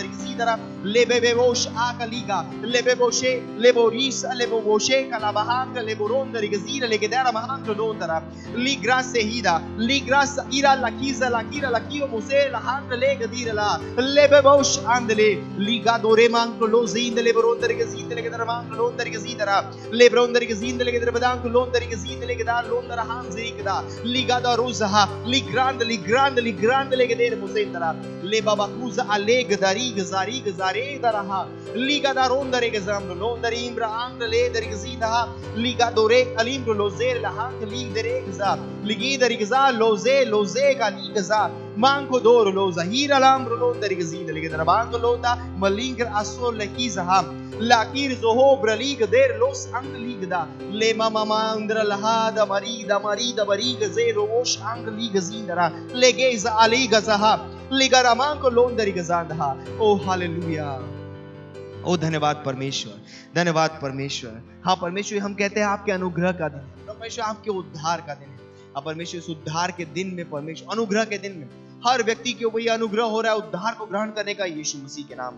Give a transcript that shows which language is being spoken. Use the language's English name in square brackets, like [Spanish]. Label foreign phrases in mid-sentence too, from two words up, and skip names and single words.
[Hindi] की सीदरा लेबेबोश आकलीगा लेबेबोशे लेबोरिस लेबोबोशे कलाबहांग लेबोरोंदर के जीर लेगे देर मांग लोंदरा लिग्रास सेहीदा लिग्रास इरा लकीजा लकीरा लकीओ मुसे लहांग लेगे दीरला लेबेबोश आंदले लीगा दोरे मांग लो जींद लेबरोंदर के जींद लेगे देर मांग लोंदर के जीदरा लेबरोंदर के जींद लेगे देर बदांग लोंदर के जींद लेगे दार लोंदर हां जीकदा लीगा दा रोज़हा लिग्रांद लेगे देर मुसेंदरा ले बाबा कुजा लेग दारी गजारी गजारे दरहा लीगा दारोंदर के जाम लोंदर इम्रा आंग ले दर के जीदा लीगा दोरे अलीम लोजेर लहांग लीग दरे गजा लिगी दर गजा लोजे का ली गजा मांको दोर लो जहीर अलाम लोंदर के जीद लेगे दर बांग लोंदा मलिंग असो लकी जहा लाकीर जोहो ब्रलीग देर लोस अंग लीगदा ले मामा अंदर लहाद मरीदा बरीग जे रोश अंग लीग जीदरा लेगे ज अली गजहा लिगरामां को लोंदरी गजांदहा। ओ हालेलुया। ओ धन्यवाद परमेश्वर, धन्यवाद परमेश्वर। हाँ परमेश्वर, हम कहते हैं आपके अनुग्रह का दिन है, परमेश्वर आपके उद्धार का दिन है। अब परमेश्वर इस उद्धार के दिन में, परमेश्वर अनुग्रह के दिन में हर व्यक्ति के ऊपर यह अनुग्रह हो रहा है उद्धार को ग्रहण करने का यीशु मसीह के नाम में।